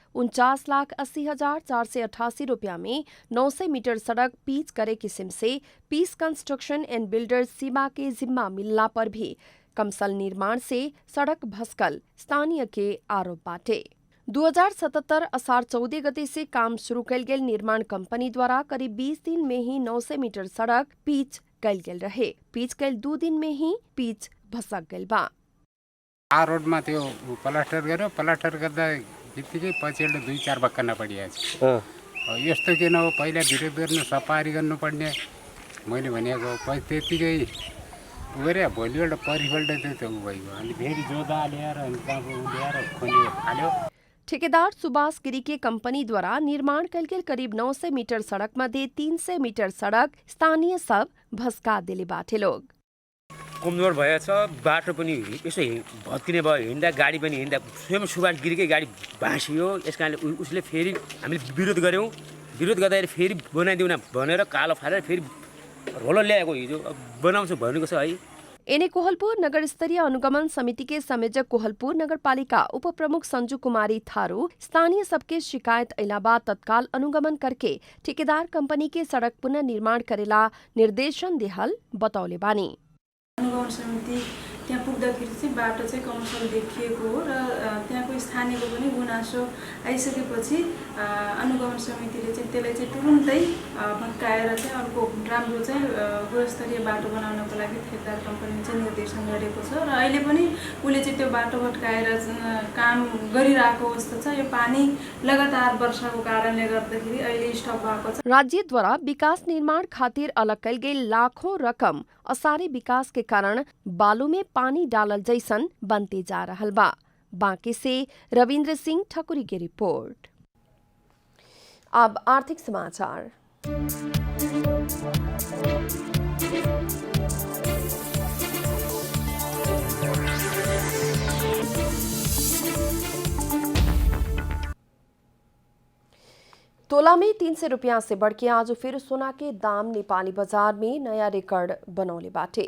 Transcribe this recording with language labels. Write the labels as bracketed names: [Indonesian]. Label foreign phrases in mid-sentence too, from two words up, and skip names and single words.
[Bhojpuri] 49,80,488 रुपया में 900 मीटर सड़क पीच करे किस्म से पीस कंस्ट्रक्शन एंड बिल्डर सीमा के जिम्मा मिलला पर भी कमसल निर्माण से सड़क भसकल स्थानीय के आरोप बाटे। 2077 असार 14 गते से काम शुरू कल गेल निर्माण कंपनी द्वारा करीब 20 दिन में ही 900 मीटर सड़क पीच कल गेल रहे। पीच कल 2 दिन में ही पीच भसक गइल बा। आ रोड में [Nepali] त्यो प्लास्टर गर्यो, प्लास्टर गर्दा यतिकै पछिल्लो 2-4 बक्कन पडिएको छ। यस्तो किन हो, पहिला विरोध गर्नु सफारी गर्नुपर्ने मैले भनेको त्यतिकै गरे भोलिपल्ट परिपल्ट त्यो भइगयो। अनि फेरि जोदा ल्याएर अनि त्यहाँ ल्याएर खोल्यो हाल्यो। [Bhojpuri] ठेकेदार सुभाष गिरी के कंपनी द्वारा निर्माण कल गेल करीब 900 मीटर सड़क मध्ये 300 मीटर सड़क स्थानीय सब भस्का दिले बाटे लोग। [Nepali] कमजोर भएछ, बाटो पनि यसो भत्किने भयो, हिँड्दा गाडी पनि हिँड्दा स्वयं सुभाष गिरीकै गाडी भाँसियो। यसकारणले उसले फेरि हामीले विरोध गर्यौँ। विरोध गर्दाखेरि फेरि बनाइदिउँ न भनेर कालो फालेर फेरि रोलर ल्याएको हिजो बनाउँछु भनेको छ है। एने कोहलपुर नगर स्तरीय अनुगमन समिति के संयोजक कोहलपुर नगरपालिका उप प्रमुख संजू कुमारी थारू स्थानीय सबके शिकायत अलावा तत्काल अनुगमन करके ठेकेदार कंपनी के सड़क पुनः निर्माण करेला निर्देशन देहल बतौले बानी। अनुगमन समिति त्यहाँ पुग्दाखेरि चाहिँ बाटो चाहिँ कमसल देखिएको हो र त्यहाँको स्थानीयको पनि गुनासो आइसकेपछि अनुगमन समितिले चाहिँ त्यसलाई चाहिँ तुरुन्तै भत्काएर चाहिँ अर्को राम्रो चाहिँ गुणस्तरीय बाटो बनाउनको लागि ठेकदार कम्पनीले चाहिँ निर्देशन गरेको छ र अहिले पनि उसले चाहिँ त्यो बाटो भत्काएर काम गरिरहेको अवस्था छ। यो पानी लगातार वर्षाको कारणले गर्दाखेरि अहिले स्टप भएको छ। [Bhojpuri] राज्यद्वारा विकास निर्माण खातिर अलग कल गई लाखों रकम असारे विकास के कारण बालू में पानी डालल जैसन बनते जा रहल बा। बांके से रविंद्र सिंह ठकुरी की रिपोर्ट। अब आर्थिक समाचार। तोला में 300 रुपया से बढ़ के आज फिर सोना के दाम नेपाली बाजार में नया रिकॉर्ड बनौले बाटे।